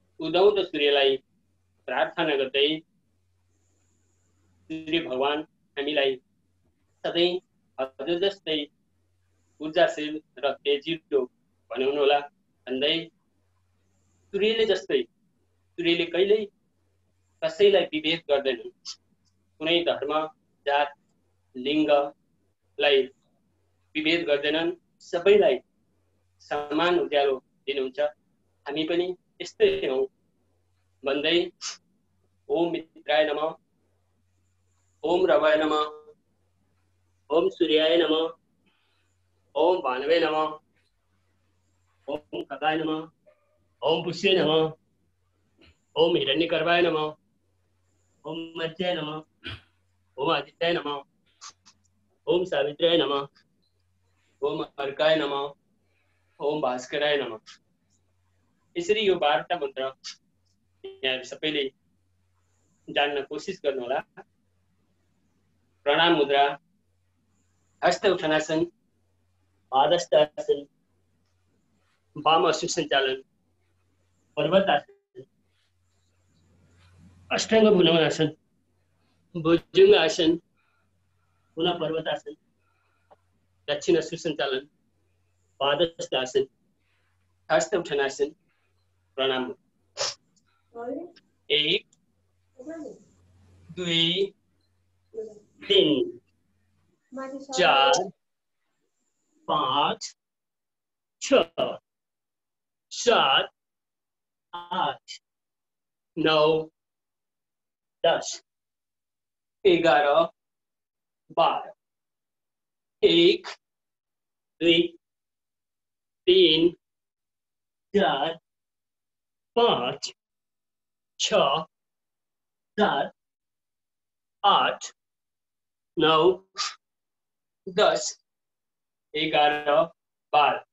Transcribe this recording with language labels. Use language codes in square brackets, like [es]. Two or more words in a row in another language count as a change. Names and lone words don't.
[ne] उदाउँदो सूर्यलाई प्रार्थना गर्दै सूर्य भगवान हामीलाई सधैँ हजुर जस्तै ऊर्जाशील र तेजिलो बनाउनुहोला भन्दै सूर्यले कहिल्यै कसैलाई विभेद गर्दैनन्। कुनै धर्म जात लिङ्गलाई विभेद गर्दैनन्, सबैलाई समान उज्यालो दिनुहुन्छ। हामी पनि यस्तै हौँ भन्दै [sa] ओम मित्राय नमः, ओम रवाय नमः, ओम सूर्याय नमः, ओम भानवे नमः, ओम खगाय नमः, ओम पुष्ये नमः, ओम हिरण्यगर्भाय नमः, ओम मर्त्याय नमः, ओम आदित्याय नमः, ओम सावित्र्याय नमः, ओम अर्काय नमः, ओम भास्कराय नमः। [ne] यसरी यो 12 मन्त्र यहाँ सबैले जान्न कोसिस गर्नुहोला। प्रणाम मुद्रा, हस्त उठानासन, पादस्थ आसन, वाम सुसञ्चालन, पर्वतासन, अष्टाङ्ग भुजंगासन, भुजंगासन, पुनः पर्वतासन, दक्षिण सुसञ्चालन, पादस्थ आसन, हस्त उठानासन, प्रणाम। 1 2 3 4 5 6 7 8 9 10 11 12 1 2 3 4 5 6 7 8 9 10 11 12।